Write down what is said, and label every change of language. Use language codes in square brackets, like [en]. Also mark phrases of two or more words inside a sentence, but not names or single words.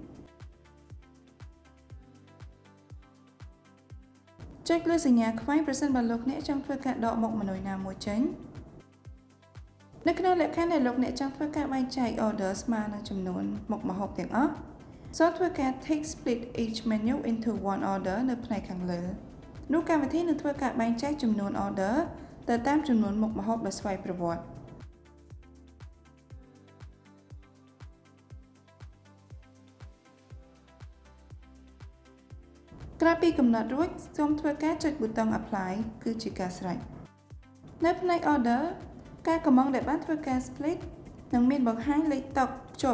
[km] ចុចលើសញ្ញាខ្វែងប្រសិនបើលោកអ្នកចង់ធ្វើការដកមុខម្នួយណាមួយចេញនៅក្នុងលក្ខខណ្ឌដែលលោកអ្នកចង់ធ្វើការបែងចែក Order ស្មើនឹងចំនួនមុខម្ហូបទាំងអស់សូមធ្វើការ [en] Take Split each menu into one order [km] នៅផ្នែកខាងលើនោះកម្មវិធីនឹងធ្វើការបែងចែកចំនួន Order ទៅតាមចំនួនមុខម្ហូបដោយស្វ័យប្រវត្តិ ក្រោយពីកំណត់រួចសូមធ្វើការចុចប៊ូតុង Apply គឺជាការស្រេចនៅផ្នែក Order ការកម្មង់ដែលបានធ្វើការ Split នឹងមានបង្ហាញលេខតុភ្ជាប់